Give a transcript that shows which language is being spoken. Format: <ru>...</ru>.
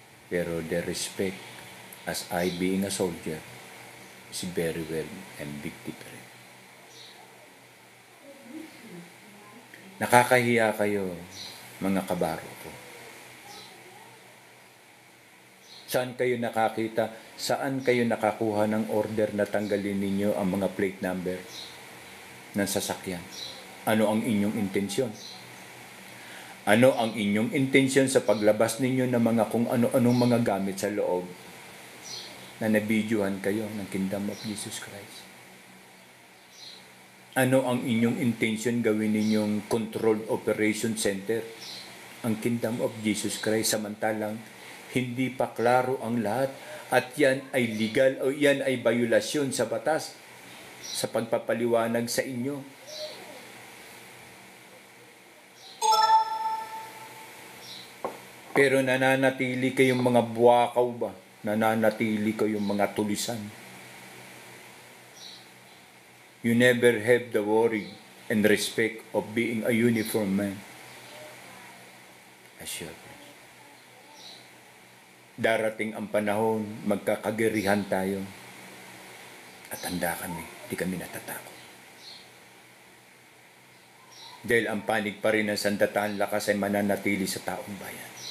<en>Pero the respect as I being a soldier is very well and big different.</en> <tl>Nakakahiya kayo, mga kabaro ko. Saan kayo nakakita? Saan kayo nakakuha ng order na tanggalin ninyo ang mga plate number ng sasakyan? Ano ang inyong intensyon? Ano ang inyong intensyon sa paglabas ninyo ng mga kung ano-anong mga gamit sa loob na nabidyohan kayo ng Kingdom of Jesus Christ? Ano ang inyong intensyon gawin ninyong controlled operation center, ang Kingdom of Jesus Christ, samantalang hindi pa klaro ang lahat at yan ay legal o yan ay violasyon sa batas sa pagpapaliwanag sa inyo? Pero nananatili kayong mga buwakaw ba? Nananatili kayong mga tulisan?</tl> <en>You never have the worry and respect of being a uniformed man. Assure.</en> <tl>Darating ang panahon, magkakagirihan tayo. At handa kami, di kami natatakot. Dahil ang panig pa rin ng sandataan lakas ay mananatili sa taong bayan.</tl>